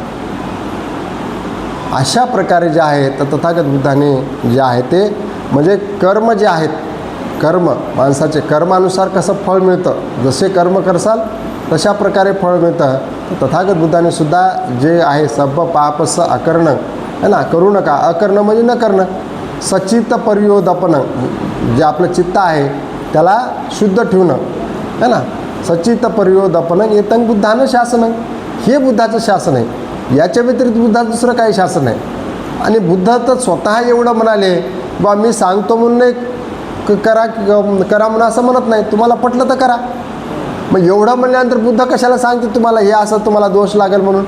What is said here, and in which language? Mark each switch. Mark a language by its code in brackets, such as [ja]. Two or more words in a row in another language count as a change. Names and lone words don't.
[mr] अशा प्रकारे जे आहे तर तथागत बुद्धाने जे आहे ते म्हणजे कर्म जे आहेत, कर्म माणसाचे कर्मानुसार कसं फळ मिळतं, जसे कर्म करसाल तशा प्रकारे फळ मिळतं. तर तथागत बुद्धाने सुद्धा जे आहे [pi] सब्ब पापस अकरणं, [hi] है ना, [mr] करू नका. अकरणं म्हणजे न करणं. [pi] सचित पर्योदपनं, [mr] जे आपलं चित्त आहे त्याला शुद्ध ठेवणं, [hi] है ना. [pi] सचित पर्योदपनं एतं बुद्धानं शासनं. [mr] हे बुद्धाचं शासन आहे. याच्या व्यतिरिक्त बुद्धाचं दुसरं काही शासन आहे. आणि बुद्ध तर स्वतः एवढं म्हणाले बा मी सांगतो म्हणून नाही करा करा म्हणून असं म्हणत नाही, तुम्हाला पटलं तर करा. मग एवढं म्हणल्यानंतर बुद्ध कशाला सांगते तुम्हाला हे असं तुम्हाला दोष लागेल म्हणून?